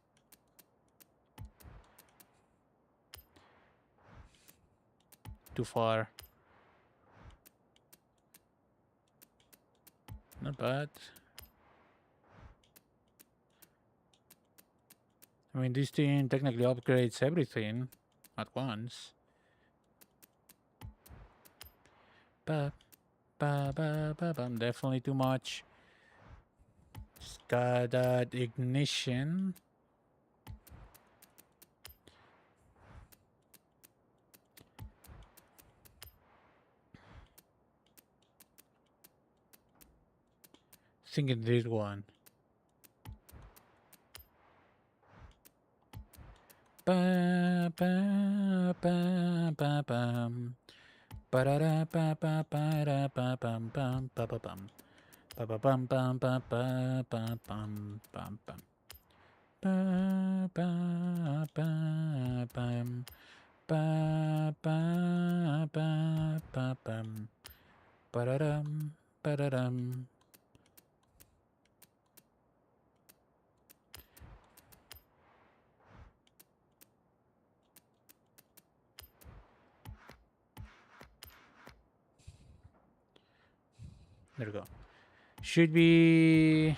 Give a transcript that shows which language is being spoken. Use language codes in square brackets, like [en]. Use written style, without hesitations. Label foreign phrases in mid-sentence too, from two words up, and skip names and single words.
[en] Too far. Not bad. I mean, this thing technically upgrades everything at once. Ba, bam. Definitely too much. Just got that ignition. Thinking this one. Ba ba ba ba bam. Ba da da ba ba ba da ba bam bam ba ba bam. Ba ba bam bam ba ba ba bam bam bam. Ba ba ba bam. Ba ba ba ba bam. Ba da dum ba da dum. There we go. Should be.